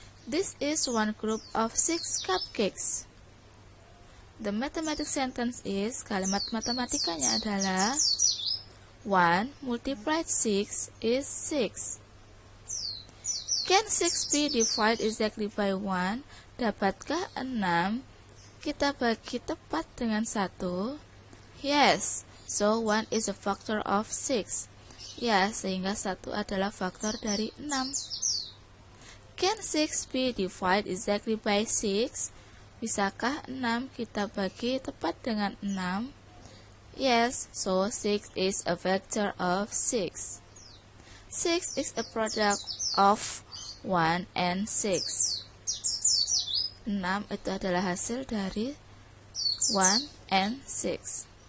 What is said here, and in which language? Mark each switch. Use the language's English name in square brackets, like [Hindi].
[English] This is one group of 6 cupcakes. The mathematical sentence is, [Indonesian] kalimat matematikanya adalah [English] 1 multiplied 6 is 6. Can 6 be divided exactly by 1? [Indonesian] Dapatkah 6 kita bagi tepat dengan 1? [English] Yes, so 1 is a factor of 6. [Indonesian] Ya, sehingga 1 adalah faktor dari 6. [English] Can 6 be divided exactly by 6? [Indonesian] Bisakah 6 kita bagi tepat dengan 6? [English] Yes, so 6 is a vector of 6. 6 is a product of 1 and 6. [Indonesian] 6 itu adalah hasil dari 1 and 6.